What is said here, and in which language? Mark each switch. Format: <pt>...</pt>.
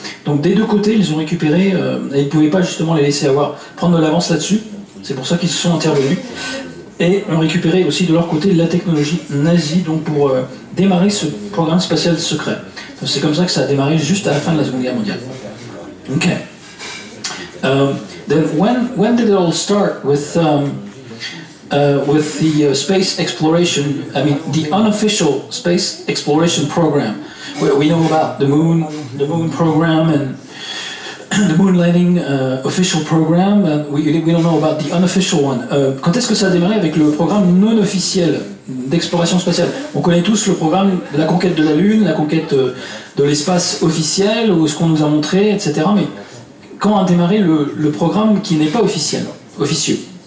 <fr>Donc des deux côtés, ils ont récupéré, et ils ne pouvaient pas justement les laisser prendre de l'avance là-dessus. C'est pour ça qu'ils se sont intervenus. Et ont récupéré aussi de leur côté la technologie nazie, donc pour démarrer ce programme spatial secret. Donc c'est comme ça que ça a démarré juste à la fin de la Seconde Guerre mondiale.</fr> <en>Okay. Then when did it all start with the space exploration? I mean, the unofficial space exploration program. We know about the moon program and the moon landing official program. And we don't know about the unofficial one.</en> <fr>Quand est-ce que ça a démarré avec le programme non officiel d'exploration spatiale? On connaît tous le programme de la conquête de la Lune, la conquête de l'espace officiel, ou ce qu'on nous a montré, etc. Mais quand a démarré le programme qui n'est pas officiel, officieux?</fr>